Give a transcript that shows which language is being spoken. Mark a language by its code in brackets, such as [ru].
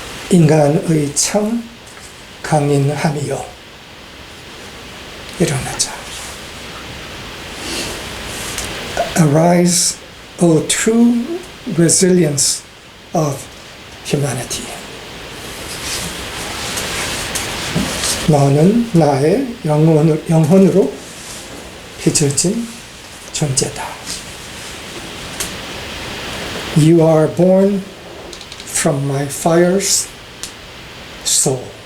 [ko] 인간의 참 강인함이요. 일어나자. [en] Arise, O true resilience of humanity. [ko] 너는 나의 영혼으로 빚어진 존재다. [en] You are born from my fire's soul.